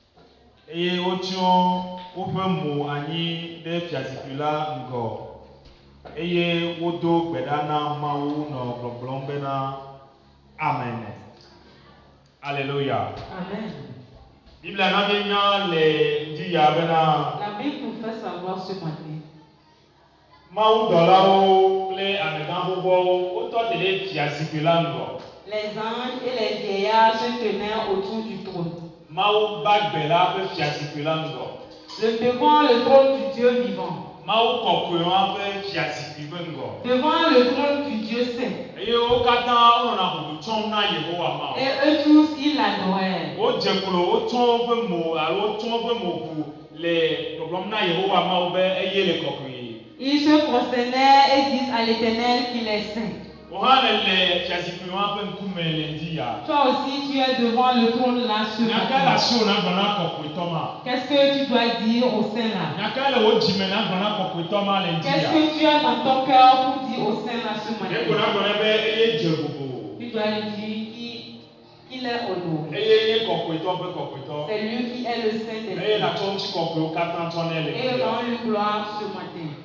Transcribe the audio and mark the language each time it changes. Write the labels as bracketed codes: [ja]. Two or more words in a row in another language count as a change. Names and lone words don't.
[ee] wotsiɔ woƒe mo anyi ɖe fiazikpui la ŋgɔ eye wodo gbe ɖa na Mawu nɔ gbɔgblɔm bena amen. [fr] Alléluia. [ee] Amen. Bible na nya le di ya bena [fr] La Bible nous fait savoir ce matin. [ee] Mawu dɔlawo kple amegã xoxoawo wotɔ te ɖe fiazikpui la ŋgɔ. [fr] Les anges et les vieillards se tenaient autour du trône. [ee] Mawu gbagbe la ƒe fiazikpui la ŋgɔ. [fr] Devant le trône du Dieu vivant. [ee] Mawu kɔkɔewa ƒe fiazikpui ƒe ŋgɔ. [fr] Devant le trône du Dieu saint. [ee] Eye wo katã wonɔna ʋuʋu tsɔm na Yehowa Mawu. [fr] Et eux tous, ils l'adoraient. [ee] Wodze klo wotsɔ woƒe mo alo wotsɔ woƒe mo ʋu le gbɔgblɔm na Yehowa Mawu be eye le kɔkɔe. [fr] Ils se prosternaient et disent à l'Éternel qu'il est saint. [ee] Wohã le fiazikpui wa ƒe ŋkume le di ya. [fr] Toi aussi, tu es devant le trône là ce [ee] Nyaka le [fr] matin. [ee] asiwo na gblɔ na kɔkɔetɔ ma. [fr] Qu'est-ce que tu dois dire au saint là? [ee] Nyaka le wo dzime na gblɔ na kɔkɔetɔ ma le di [fr] Qu'est-ce [ee] ya. [fr] que tu as dans ton cœur pour dire au saint là ce [ee] Ɖeko na [fr] matin? [ee] gblɔ na be eye dze vovo. [fr] Tu dois lui dire qu'il est honoré. [ee] Eye nye kɔkɔetɔ ƒe kɔkɔetɔ. [fr] C'est lui qui est le saint des [ee] Eye [fr] saints. [ee] natsɔ ŋuti kɔkɔewo katã tsɔ nɛ le [fr] Et [ee] di ya. [fr] rends lui gloire ce matin.